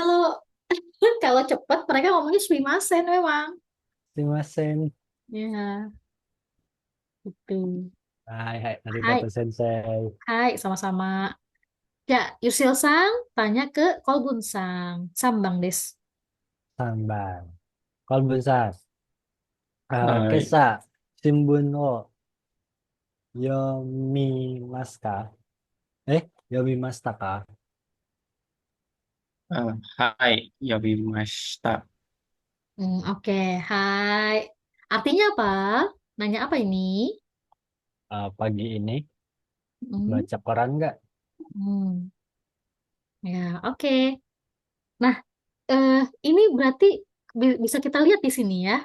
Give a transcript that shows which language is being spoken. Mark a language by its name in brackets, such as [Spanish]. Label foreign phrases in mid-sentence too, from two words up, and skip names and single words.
[Indonesian] Kalau kalau cepat mereka ngomongnya sumimasen memang. Sumimasen. Ya, gitu. [Japanese] はい、はい. Hai, ありがとう先生. [Indonesian] hai, sama-sama. Ya, Yusil-sang tanya ke Kolbun-sang. [Japanese] 三番です. Sambal. Kolbusas. はい。今朝、新聞を読みますか？読みましたか？はい。呼びました。 [Indonesian] Oke, hai. Artinya apa? Nanya apa ini? Pagi ini Hmm, baca koran nggak? hmm. Ya, oke. Nah, eh, ini berarti bisa kita lihat di sini ya.